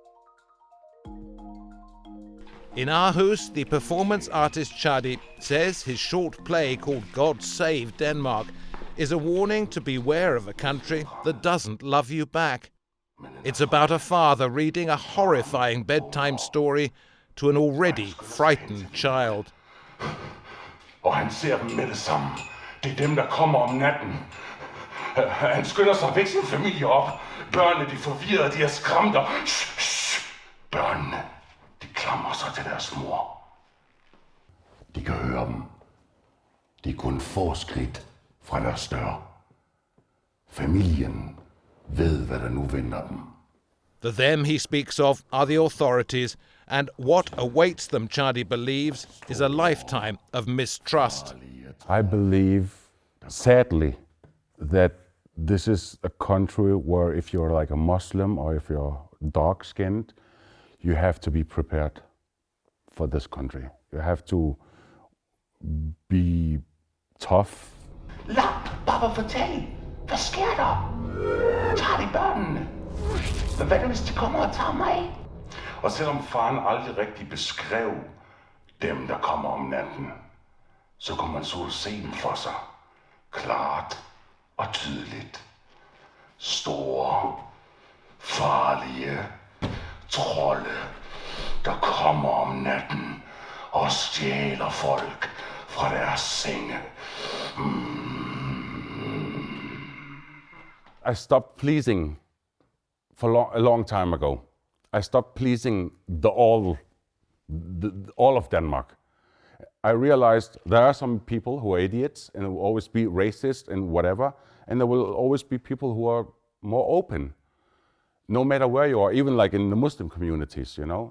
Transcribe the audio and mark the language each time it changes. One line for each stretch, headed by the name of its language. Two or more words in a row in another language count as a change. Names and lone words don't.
English: In Aarhus, the performance artist Chadi says his short play called God Save Denmark is a warning to beware of a country that doesn't love you back. It's about a father reading a horrifying bedtime story to an already frightened child.
Danish: Og han ser dem med det samme. Det er dem, der kommer om natten. Han skynder sig at vække sin familie op. Børnene, de er forvirrede, de er skræmte. Børnene, de klamrer sig til deres mor. De kan høre dem. De er kun få skridt fra deres dør. Familien ved, hvad der nu venter dem.
English: The them he speaks of are the authorities, and what awaits them, Chadi believes, is a lifetime of mistrust. I believe, sadly, that this is a country where if you're like a Muslim or if you're dark-skinned, you have to be prepared for this country. You have to be tough.
Danish: Lad, bare fortæl. Hvad sker der? Tager de børnene? Hvad nu hvis de kommer og tager mig? Og selvom faren aldrig rigtig beskrev dem, der kommer om natten, så kunne man så se dem for sig. Klart og tydeligt. Store, farlige trolde, der kommer om natten og stjæler folk fra deres senge.
English: I stopped pleasing for a long time ago. I stopped pleasing all of Denmark. I realized there are some people who are idiots and will always be racist and whatever, and there will always be people who are more open, no matter where you are, even like in the Muslim communities, you know.